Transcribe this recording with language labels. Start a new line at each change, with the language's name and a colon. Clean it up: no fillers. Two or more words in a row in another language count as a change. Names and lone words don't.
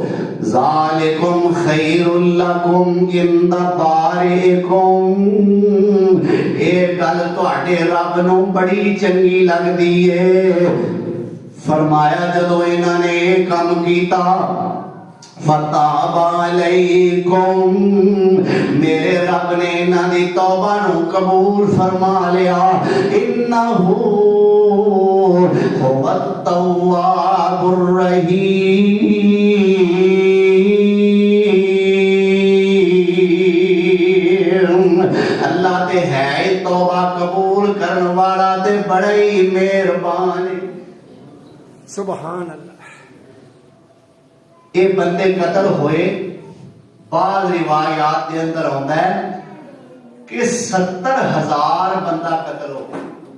Arabic: ذلكم خير لكم عند بارئكم,
Punjabi: ਇਹ ਗੱਲ ਤੁਹਾਡੇ ਰੱਬ ਨੂੰ ਬੜੀ ਚੰਗੀ ਲੱਗਦੀ ਏ। ਫਰਮਾਇਆ ਜਦੋਂ ਇਹਨਾਂ ਨੇ ਇਹ ਕੰਮ ਕੀਤਾ,
Arabic: فتاب عليكم,
Punjabi: ਮੇਰੇ ਰੱਬ ਨੇ ਇਹਨਾਂ ਦੀ ਤੌਬਾ ਨੂੰ ਕਬੂਲ ਫਰਮਾ ਲਿਆ।
Arabic: إنه هو التواب الرحيم,
Punjabi: ਅੱਲਾਹ ਤੇ ਹੈ ਤੌਬਾ ਕਬੂਲ ਕਰਨੇ ਵਾਲਾ ਤੇ ਬੜਾ ਹੀ ਮੇਹਰਬਾਨ।
Arabic: سبحان الله.
Urdu: یہ بندے قتل ہوئے، بعد روایات کے اندر آتا ہے کہ 70,000 بندہ قتل ہو گیا.